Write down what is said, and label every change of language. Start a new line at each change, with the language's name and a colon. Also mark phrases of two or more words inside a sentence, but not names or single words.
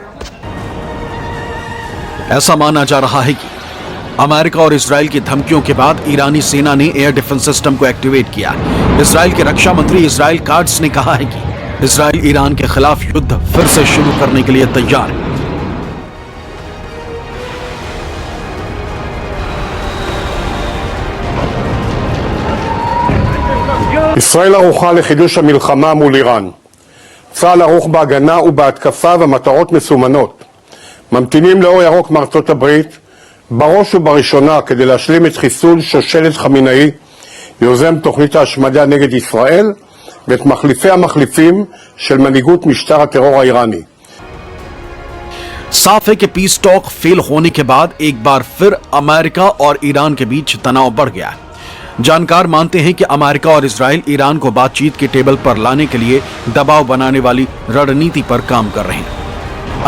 Hindi: ऐसा माना जा रहा है कि अमेरिका और इजराइल की धमकियों के बाद ईरानी सेना ने
English: air defense system
Hindi: को एक्टिवेट किया। इजराइल के रक्षा मंत्री इजराइल काट्स ने कहा है कि इजराइल ईरान के खिलाफ युद्ध फिर से शुरू करने के लिए तैयार है।
Hebrew: ישראל ערוכה לחידוש המלחמה מול איראן. צה"ל ערוך בהגנה ובהתקפה ומטרות מסומנות. ממתינים לאור ירוק מארצות הברית, בראש ובראשונה כדי להשלים את חיסול שושלת חמינאי, יוזם תוכנית ההשמדה נגד ישראל, ואת מחליפי המחליפים של מנהיגות משטר הטרור האיראני.
Hindi: साफ है कि
English: peace talk
Hindi: फेल होने के बाद एक बार फिर अमेरिका और ईरान के बीच तनाव बढ़ गया है। जानकार मानते हैं कि अमेरिका और इजराइल ईरान को बातचीत के टेबल पर लाने के लिए दबाव बनाने वाली रणनीति पर काम कर रहे हैं।